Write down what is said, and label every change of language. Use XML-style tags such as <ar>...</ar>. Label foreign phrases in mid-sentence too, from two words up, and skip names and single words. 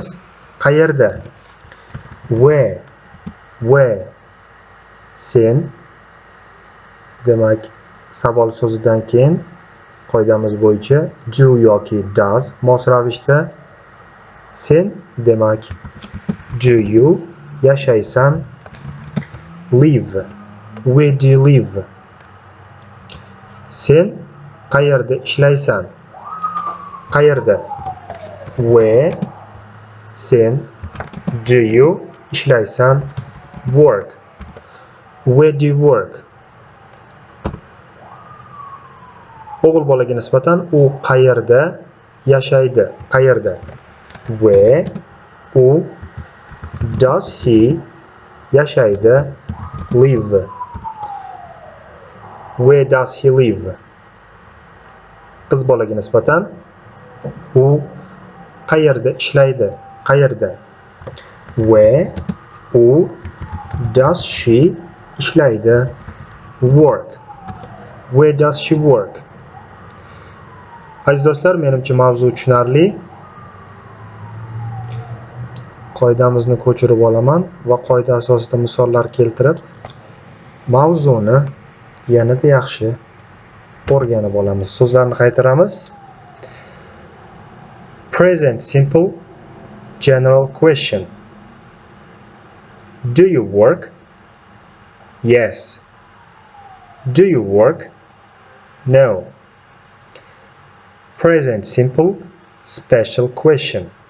<uz>Qayerda? Where. Sen. Demak, savol so'zidan keyin qoidamiz bo'yicha do yoki does mos ravishda. Sen demak</uz> <en>do you</en> <uz>yashaysan.</uz> <en>Live. Where do you live?</en> <uz>Sen qayerda ishlaysan? Qayerda? Where. Sen</uz> <en>do you</en> <uz>ishlaysan?</uz> <en>Work. Where do you work?</en> <uz>O'g'il bolaga nisbatan u qayerda yashaydi? Qayerda? Where. U.</uz> <en>Does he</en> <uz>yashaydi?</uz> <en>Live. Where does he live?</en> <uz>Qiz bolaga nisbatan u qayerda ishlaydi? Qayerda? Where. U.</uz> <en>Does she ishlaydi? Work. Where does she work?</en> <uz>Aziz do'stlar, menimcha mavzu tushunarli. Qoidamizni ko'chirib olaman va qoida asosida misollar keltirib mavzuni yanada yaxshi o'rganib olamiz. So'zlarni qaytaramiz.</uz> <en>Present simple general question. Do you work? Yes. Do you work? No. Present simple special question.</en>